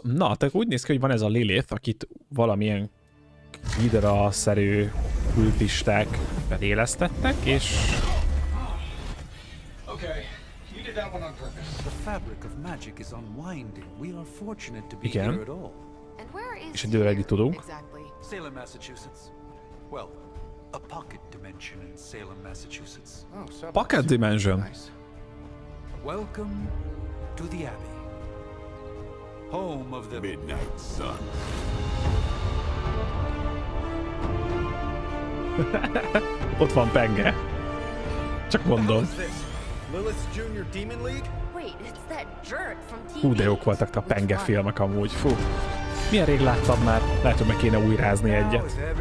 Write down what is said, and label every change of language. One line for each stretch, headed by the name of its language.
Hungarian: Na, tehát úgy néz ki, hogy van ez a Lilith, akit valamilyen Hydra-szerű kultisták felélesztettek, és...
English: Okay, you did that one on purpose. The fabric of magic is unwinding. We are fortunate to be
Hungarian: Igen.
English: here at all. And where is
Hungarian: És időre együtt tudunk.
English: exactly? Salem, Massachusetts. Well, a pocket dimension in Salem, Massachusetts. Oh, Pocket Dimension. Nice. Welcome to the Abbey. Home of the Midnight Sun.
Hungarian: Ott van penge. Csak mondom.
English: Lilith's Junior Demon League? Wait, it's that jerk from TV.
Hungarian: Hú, de jók voltak a penge filmek amúgy. Fú. Milyen rég láttam már? Lehet, hogy meg kéne újrázni egyet.